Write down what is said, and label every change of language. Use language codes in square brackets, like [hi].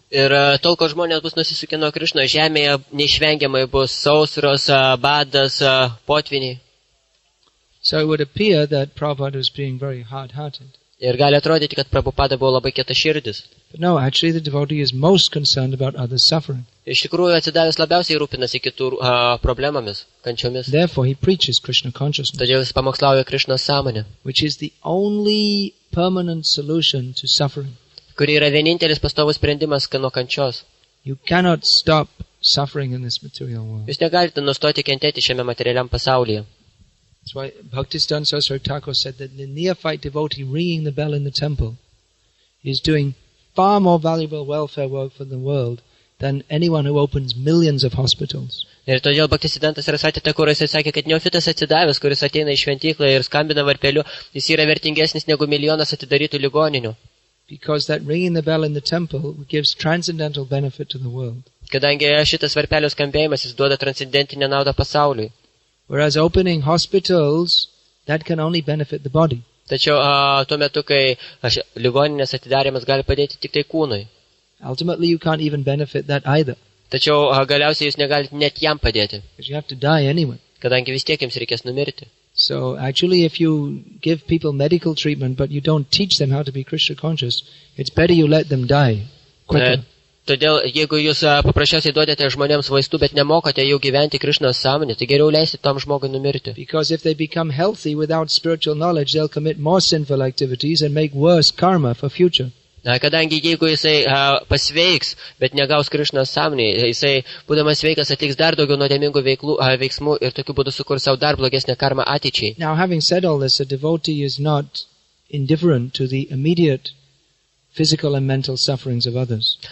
[lt] Ir tol, kol žmonės bus nusisukę nuo Krišno, žemėje neišvengiamai bus sausros, badas, potviniai. [en] So it would appear that Prabhupada was being very hard-hearted. [lt] Ir gali atrodyti, kad Prabhupada buvo labai kietaširdis. [en] But no, actually the devotee is most concerned about others' suffering. [lt] Iš tikrųjų, atsidavęs labiausiai rūpinasi kitų problemomis, kančiomis. [en] Therefore, he preaches Krishna consciousness, [lt] Todėl jis pamokslauja Krišnos sąmonę, [en] which is the only permanent solution to suffering. [lt] kuri yra vienintelis pastovus sprendimas nuo kančios. [en] You cannot stop suffering in this material world. [lt] Jūs negalite nustoti kentėti šiame materialiam pasaulyje. [en] That's why Bhaktisiddhanta Saraswati Thakur said that the neophyte devotee ringing the bell in the temple is doing far more valuable welfare work for the world than anyone who opens millions of hospitals. [lt] Ir todėl Bhaktisiddhanta Saraswati Thakur jisai sakė, kad neofitas atsidavęs, kuris ateina į šventyklą ir skambina varpeliu, jis yra vertingesnis negu milijonas atidarytų ligoninių. [en] Because that ringing the bell in the temple gives transcendental benefit to the world. [lt] Kadangi šitas varpelio skambėjimas jis duoda transcendentinę naudą pasauliui. [en] Whereas opening hospitals, that can only benefit the body. [lt] Tačiau tuo metu, kai ligoninės atidarimas gali padėti tik tai kūnui. [en] Ultimately, you can't even benefit that either. [lt] Tačiau galiausiai jūs negalite net jam padėti, [en] Because you have to die anyway. [lt] kadangi vis tiek jums reikės numirti. [en] So actually, if you give people medical treatment, but you don't teach them how to be Krishna conscious, it's better you let them die quicker. [lt] Todėl, jeigu jūs paprasčiausiai duodate žmonėms vaistų, bet nemokote jau gyventi Krišnos sąmonę, tai geriau leisti tam žmogui numirti. [en] Because if they become healthy without spiritual knowledge, they'll commit more sinful activities and make worse karma for future. [lt] Kadangi jeigu jisai pasveiks, bet negaus Krišnos sąmonę, jisai, būdamas sveikas, atliks dar daugiau nuodėmingų veiksmų ir tokiu būdu sukurs savo dar blogesnę karmą ateičiai. [en] Now, having said all this, a devotee is not indifferent to the immediate physical and mental sufferings of others.